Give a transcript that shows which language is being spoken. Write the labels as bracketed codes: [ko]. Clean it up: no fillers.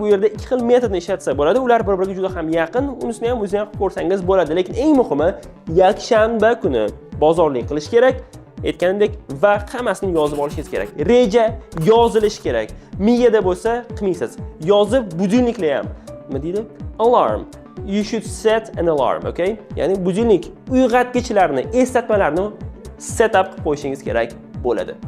[uz] Bu yerda ikki xil metodni ishlatsa bo'ladi. Ular bir-biriga juda ham yaqin. Unisini ham o'zingiz ham ko'rsangiz bo'ladi. Lekin eng muhimi, yakshanba kuni bozorlik qilish kerak. Aytganimdek va hammasini yozib olishingiz kerak. Reja yozilishi kerak. Miyada bo'lsa qilmaysiz. Yozib budilniklar ham. Nima deydi? Alarm. [en] You should set an alarm, okay? [uz] Ya'ni budilnik, uyg'otgichlarni, eslatmalarni set up qilib qo'yishingiz kerak bo'ladi.